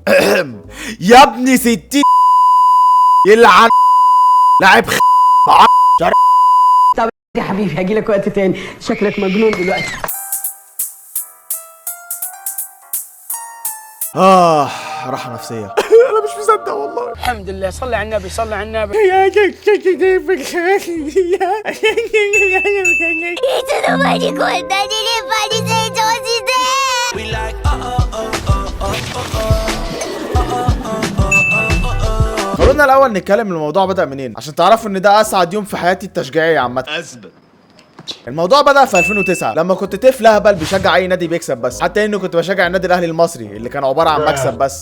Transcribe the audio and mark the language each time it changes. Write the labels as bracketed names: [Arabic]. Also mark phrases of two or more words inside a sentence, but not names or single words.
[Arabic] يا ابني 60 يلعن لاعب طب يا حبيبي هجيلك وقت تاني، شكلك مجنون دلوقتي. راحة نفسية. انا مش مصدق والله. الحمد لله، صلي على النبي صلي على النبي. [Japanese] いつの間にこんなに立派に成長して。 [Arabic] خلونا الاول نتكلم الموضوع بدأ منين عشان تعرفوا ان ده اسعد يوم في حياتي التشجيعية عامة. الموضوع بدأ في 2009 لما كنت طفل اهبل بيشجع اي نادي بيكسب بس، حتى انه كنت بشجع النادي الاهلي المصري اللي كان عباره عن مكسب بس.